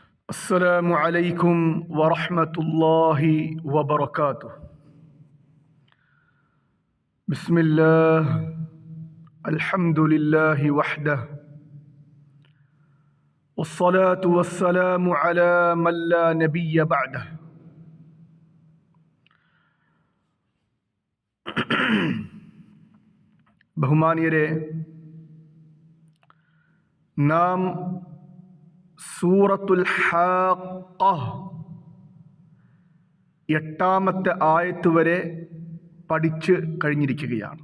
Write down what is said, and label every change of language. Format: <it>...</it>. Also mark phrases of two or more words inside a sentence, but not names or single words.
<ar>السلام عليكم ورحمة الله وبركاته. بسم الله الحمد لله وحده والصلاة والسلام على من لا نبي بعده.</ar> <ml>ബഹുമാനിയരെ, നാം സൂറത്തുൽ ഹാഖ 8-ാമത്തെ ആയത്ത് വരെ പഠിച്ച് കഴിഞ്ഞിരിക്കുകയാണ്.</ml>